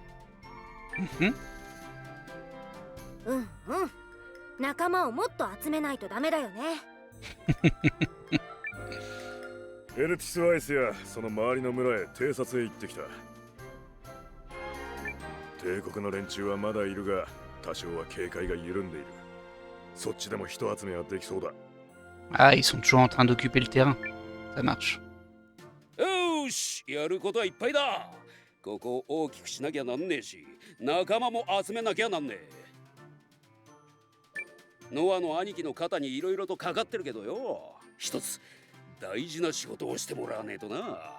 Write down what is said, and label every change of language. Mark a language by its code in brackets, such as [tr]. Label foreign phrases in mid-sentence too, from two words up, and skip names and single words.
[ja] うんうん、仲間をもっと集めないとダメだよね。エルティス・ワイスやその周りの村へ偵察へ行ってきた。帝国の連中はまだいるが、多少は警戒が緩んでいる。そっちでも人集めはできそうだ。 [fr] Ah, ils sont toujours en train d'occuper le terrain. Ça marche. [ja] よし、やることはいっぱいだ。ここを大きくしなきゃなんねえし、仲間も集めなきゃなんねえ。ノアの兄貴の肩にいろいろとかかってるけどよ、一つ大事な仕事をしてもらわねえとな。